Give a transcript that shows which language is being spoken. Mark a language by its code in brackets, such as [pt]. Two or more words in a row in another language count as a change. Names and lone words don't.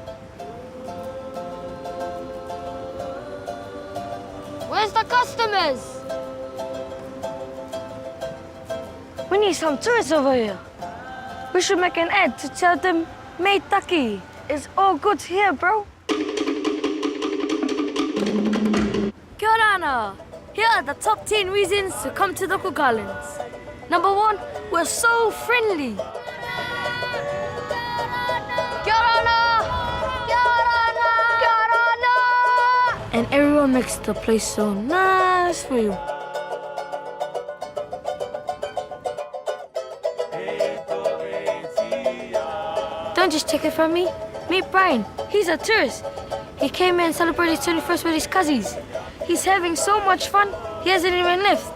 [en] Where's the customers? We need some tourists over here. We should make an ad to tell them, Meitaki, it's all good here, bro. [rar] Kia ora ana. [en] Here are the top 10 reasons to come to the Cook Islands. Number 1, we're so friendly. [rar] Kia ora ana! Kia ora ana! Kia ora ana! [en] And everyone makes the place so nice for you. Don't just take it from me. Meet Brian. He's a tourist. He came here and celebrated his 21st with his cousins. He's having so much fun, he hasn't even left.